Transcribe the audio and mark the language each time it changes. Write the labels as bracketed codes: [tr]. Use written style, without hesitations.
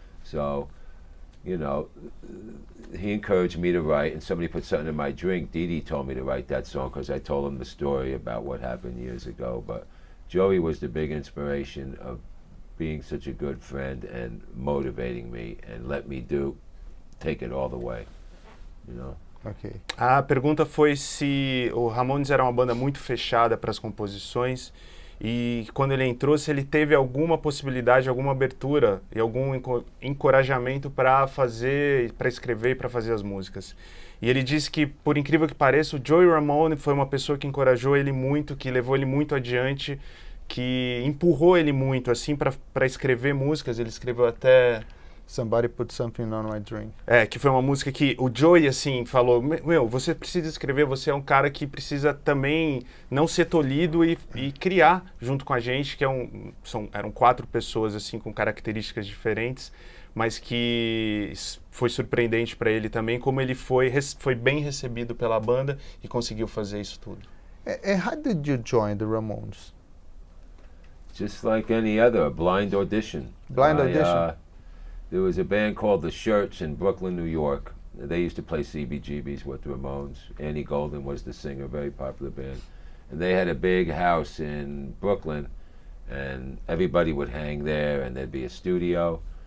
[en] So, you know, he encouraged me to write, and somebody put something in my drink. Dee Dee told me to write that song because I told him the story about what happened years ago. But Joey was the big inspiration of being such a good friend and motivating me and let me take it all the way, you know. Okay. [pt] A pergunta foi se o Ramones era uma banda muito fechada para as composições, e quando ele entrou, se ele teve alguma possibilidade, alguma abertura e algum encorajamento para escrever e para fazer as músicas. E ele disse que, por incrível que pareça, o Joey Ramone foi uma pessoa que encorajou ele muito, que levou ele muito adiante, que empurrou ele muito, assim, para escrever músicas. Ele escreveu até... [en] Somebody Put Something on My Drink. [pt] Que foi uma música que o Joey, assim, falou, meu, você precisa escrever, você é um cara que precisa também não ser tolhido e criar junto com a gente, que eram 4 pessoas, assim, com características diferentes, mas que foi surpreendente para ele também, como ele foi bem recebido pela banda e conseguiu fazer isso tudo. [en] And how did you join the Ramones? Just like any other, a blind audition. Blind audition? There was a band called The Shirts in Brooklyn, New York. They used to play CBGBs with the Ramones. Annie Golden was the singer, very popular band. And they had a big house in Brooklyn, and everybody would hang there, and there'd be a studio.